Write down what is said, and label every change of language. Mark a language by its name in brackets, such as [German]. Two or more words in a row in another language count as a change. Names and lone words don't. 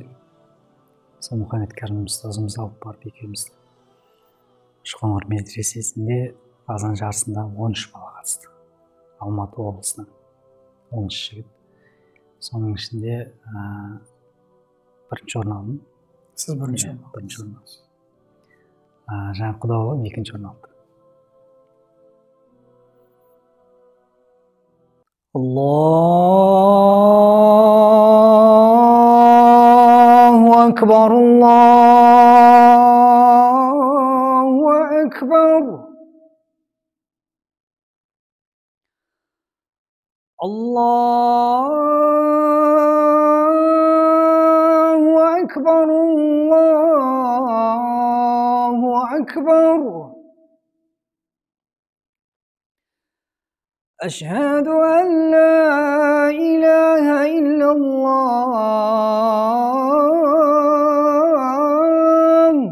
[Kazakh] Сол Мұхаммед Кәрім ұстазымыз алып барып екеуміз Үшқоңыр медресесінде азан жарысында 13 бала қатысты. Алматы облысынан 13 жігіт. Соның ішінде бірінші орын алдым. Сіз бірінші орын алдым. Жаңа құда балам екінші орын алды. [Arabic] الله أكبر، الله أكبر. الله أكبر، الله أكبر. أشهد أن لا إله إلا الله.